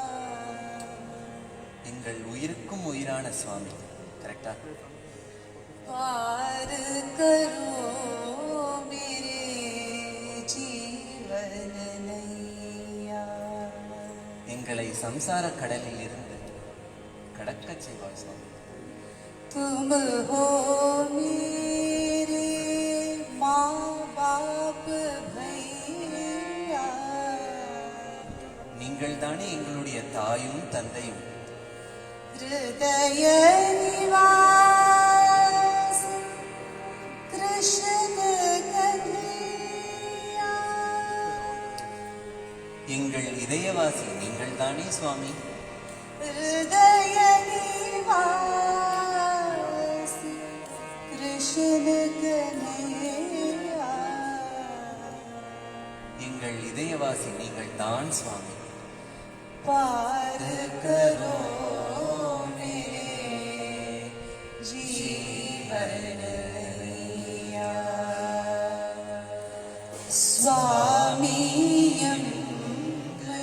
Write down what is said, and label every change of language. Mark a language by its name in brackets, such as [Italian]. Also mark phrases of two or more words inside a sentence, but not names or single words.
[Tamil] எங்கள் உயிருக்கும் உயிரான சுவாமி. கரெக்டா? [Hindi] पार करो मेरे जीवन नैया. [Tamil] எங்களை சம்சார கடலில் இருந்து கடக்க செய்வாய் சுவாமி. [Hindi] तुम हो मेरे माँ बाप भैया. [Tamil] நீங்கள் தானே எங்களுடைய தாயும் தந்தையும். [Hindi] हृदय निवास कृष्ण कन्हैया. [Tamil] எங்கள் இதயவாசி நீங்கள் தானே சுவாமி. [Hindi] हृदय निवास कृष्ण कन्हैया. [Tamil] எங்கள் இதயவாசி நீங்கள் தான் சுவாமி. [Hindi] पार करो मेरे जीवन नैया. [Tamil] स्वामीयं